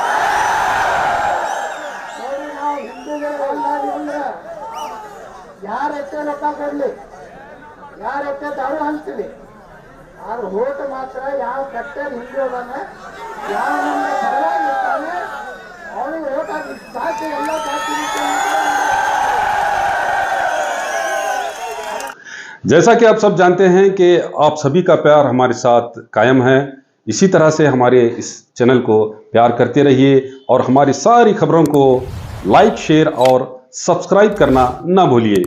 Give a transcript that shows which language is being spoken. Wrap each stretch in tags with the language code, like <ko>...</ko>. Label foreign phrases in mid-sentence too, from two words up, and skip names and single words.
<kn>ನೋಡಿ, ನಾವು ಹಿಂದೂಗಳು ಅಂದ್ರೆ ಯಾರೆಷ್ಟೇ ರೊಕ್ಕ ಕೊಡ್ಲಿ, ಯಾರೆಷ್ಟೇ ದಾರು ಹಂಚ್ಲಿ, ಆದ್ರೆ ಓಟ್ ಮಾತ್ರ ಯಾವ ಕಟ್ಟೆಯಲ್ಲಿ ಹಿಂದೂ ಅದಾನೆ, ಯಾವ ನಮ್ಮ ಪರವಾಗಿರ್ತಾನೆ ಅವನಿಗೆ ಓಟ್ ಹಾಕಿ ಸಾಕು. ಎಲ್ಲ ಜಾತಿ</kn> <hi>जैसा कि आप सब जानते हैं कि आप सभी का प्यार हमारे साथ कायम है। इसी तरह से हमारे इस चैनल को प्यार करते रहिए और हमारी सारी खबरों को</hi> <en>like, share</en> <hi>और सब्सक्राइब करना ना भूलिए।</hi>